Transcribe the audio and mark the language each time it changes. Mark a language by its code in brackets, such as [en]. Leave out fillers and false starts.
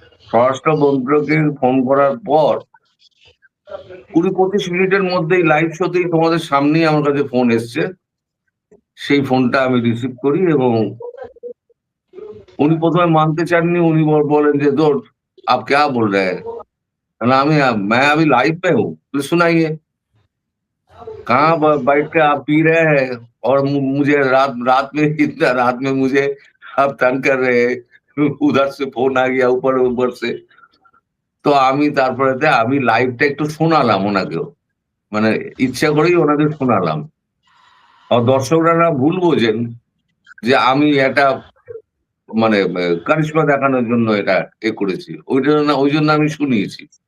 [bn] স্বরাষ্ট্র মন্ত্রকে ফোন করার পর 20-25 মিনিটের মধ্যেই লাইভ শোতেই তোমাদের সামনেই আমার কাছে ফোন এসছে। সেই ফোনটা আমি রিসিভ করি এবং উনি প্রথমে মানতে চাননি। উনি বলেন যে [hi] দোর আপ ক্যা বল রে হ্যাঁ? मैं अभी लाइव पे हूँ, तो सुनाइए। कहाँ बैठ के आप पी रहे हैं और मुझे रात में मुझे आप तंग कर रहे हैं, उधर से फोन आ गया ऊपर से। [bn] তো আমি তারপরে আমি লাইভটা একটু শোনালাম ওনাকেও, মানে ইচ্ছা করেই ওনাদের শোনালাম। আর দর্শকরা না ভুল বোঝেন যে আমি এটা মানে কারিশমা দেখানোর জন্য এটা করেছি, ওই জন্য আমি শুনিয়েছি।